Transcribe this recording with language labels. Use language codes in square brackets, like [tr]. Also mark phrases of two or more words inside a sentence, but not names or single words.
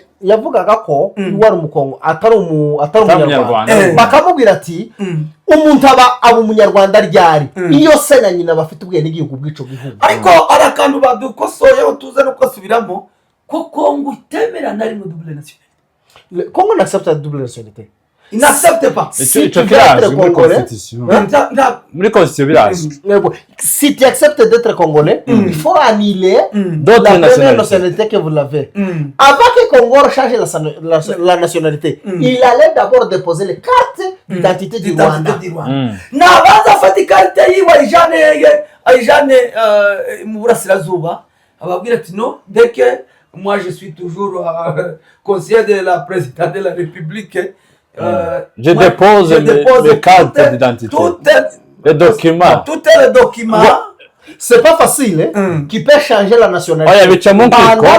[rw] yavugaga ko wari umukongo atari umunyarwanda bakamubwira ati umuntu aba umunyarwanda ryari iyo se na nyina bafite ubwene igihugu bwico gihugu ariko arakantu badukosoyeho tuze no kwasubiramo ko Kongo itemera na rimwe [fr] double nationalité. Congo n'accepte la double nationalité. Il n'accepte pas. Si tu veux être congolais, si tu acceptes d'être congolais, il faut annuler la première nationalité que vous l'avez. Avant que Congo change la nationalité, il allait d'abord déposer les cartes d'identité du Rwanda. [rw] N'abaza afata ikarita yiwe ayijane mu burasirazuba ababwira ati [fr] non, dès que moi je suis toujours conseiller de la présidente de la République. Je dépose les cartes d'identité, les documents. Tout est le document. C'est pas facile, qui peut changer la nationalité. Pendant